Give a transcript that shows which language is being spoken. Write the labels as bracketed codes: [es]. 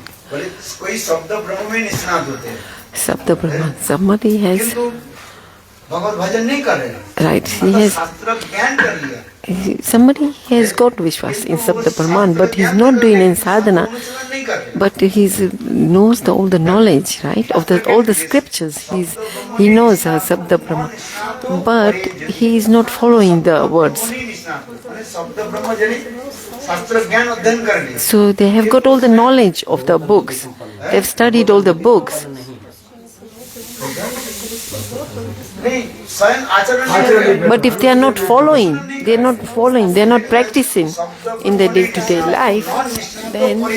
[hi] बोले कोई शब्द ब्रह्म में निष्णात होते हैं [en] Sabda Brahman. Somebody has, [hi] किंतु भगवत भजन नहीं कर रहे, [en] right, he has, [hi] शास्त्र ज्ञान कर लिया, [en] somebody has got Vishwas in Sabda Brahman, but he's not doing in sadhana. [hi] अनुसरण नहीं कर रहे। [en] But he knows all the knowledge, right, of all the scriptures. He knows Sabda Brahman, but he is not following the words. [hi] नहीं निष्णात होते, माने शब्द ब्रह्म जनी शास्त्र ज्ञान अध्ययन कर लिया। [en] So they have got all the knowledge of the books. They've studied all the books. [hi] नहीं स्वयं आचरण नहीं कर रहे। [en] But if they are not following, they're not practicing in their day-to-day life, then